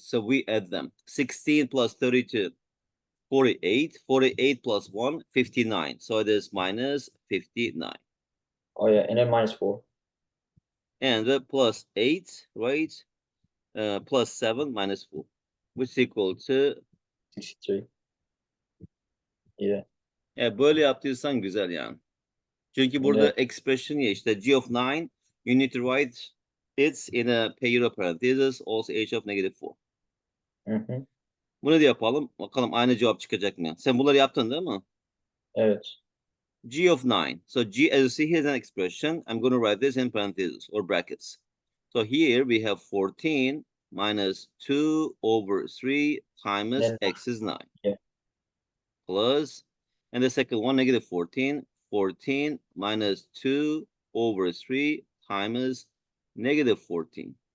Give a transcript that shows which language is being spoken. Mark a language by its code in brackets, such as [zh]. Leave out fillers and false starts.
[en] So we add them. 16 plus 32, 48. 48 plus 1, 59. So it is minus 59. Oh yeah, and then -4. And plus 8, right? Plus 7 minus 4, which is equal to 63. Yeah. [tr] böyle yaptıysan güzel yani. Çünkü burada [en] Yeah. expression [tr] ya işte [en] g of 9, you need to write it in a pair of parentheses, also h of negative 4. Hı-hı. [tr] Bunu da yapalım. Bakalım aynı cevap çıkacak mı? Sen bunları yaptın değil mi? Evet. [en] G of 9. So G, as you see, here's an expression. I'm going to write this in parentheses or brackets. So here we have 14 minus 2 over 3 times Then x is 9 yeah. plus, and the second one, negative 14. 14 minus 2 over 3 times Negative 14.